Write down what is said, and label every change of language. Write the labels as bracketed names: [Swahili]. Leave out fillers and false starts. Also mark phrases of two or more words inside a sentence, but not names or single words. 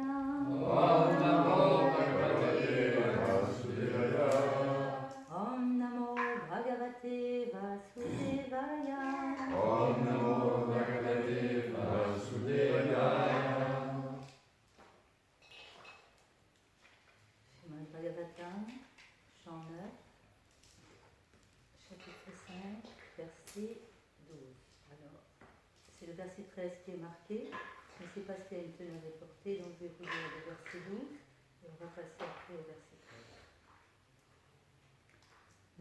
[Sanskrit] Om Namo Bhagavate Vasudevaya. Om Namo Bhagavate Vasudevaya. Om Namo Bhagavate Vasudevaya. [French] Srimad Bhagavatam, chant 9, chapitre 5, verset 12. Alors, c'est le verset 13 qui est marqué. Je ne sais pas s'il y a une tenue reportée, donc je vais vous lire le verset 12 et on va passer après au verset 13.